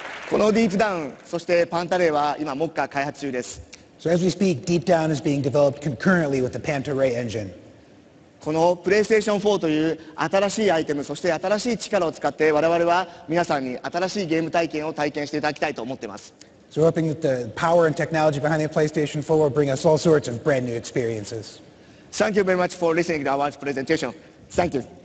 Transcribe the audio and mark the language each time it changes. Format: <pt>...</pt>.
<ja>このディープダウン、そしてパンタレイは今目下開発中です。</ja> <en>So as we speak, Deep Down is being developed concurrently with the Panta Ray engine.</en> <ja>このプレイステーション4という新しいアイテム、そして新しい力を使って我々は皆さんに新しいゲーム体験を体験していただきたいと思っています。</ja> <en>So we're hoping that the power and technology behind the PlayStation 4 will bring us all sorts of brand new experiences. Thank you very much for listening to our presentation. Thank you.</en>